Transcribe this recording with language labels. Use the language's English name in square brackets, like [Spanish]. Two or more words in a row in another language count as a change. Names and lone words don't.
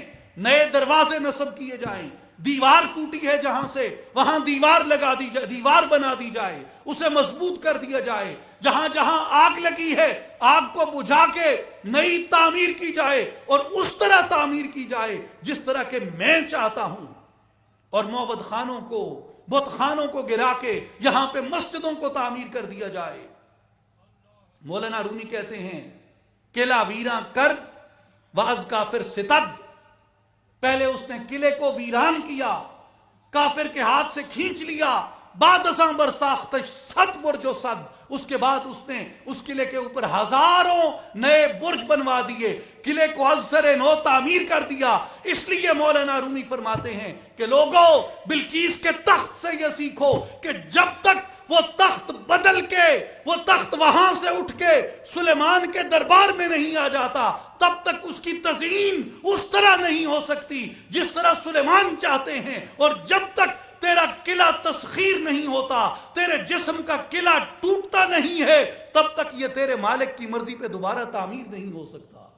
[Urdu] نئے دروازے نصب کیے جائیں، دیوار ٹوٹی ہے جہاں سے وہاں دیوار لگا دی جائے، دیوار بنا دی جائے، اسے مضبوط کر دیا جائے، جہاں جہاں آگ لگی ہے آگ کو بجھا کے نئی تعمیر کی جائے، اور اس طرح تعمیر کی جائے جس طرح کہ میں چاہتا ہوں، اور معبد خانوں کو، بت خانوں کو گرا کے یہاں پہ مسجدوں کو تعمیر کر دیا جائے۔ مولانا رومی کہتے ہیں [Persian] قلعہ ویراں کرد واز کافر ستد، [Urdu] پہلے اس نے قلعے کو ویران کیا، کافر کے ہاتھ سے کھینچ لیا، [Persian] بعد ازاں برساختش صد برج و صد، [Urdu] اس کے بعد اس نے اس قلعے کے اوپر ہزاروں نئے برج بنوا دیے، قلعے کو از سر نو تعمیر کر دیا۔ اس لیے مولانا رومی فرماتے ہیں کہ لوگوں بلقیس کے تخت سے یہ سیکھو کہ جب تک وہ تخت بدل کے، وہ تخت وہاں سے اٹھ کے سلیمان کے دربار میں نہیں آ جاتا، تب تک اس کی تزئین اس طرح نہیں ہو سکتی جس طرح سلیمان چاہتے ہیں، اور جب تک تیرا قلعہ تسخیر نہیں ہوتا، تیرے جسم کا قلعہ ٹوٹتا نہیں ہے، تب تک یہ تیرے مالک کی مرضی پہ دوبارہ تعمیر نہیں ہو سکتا۔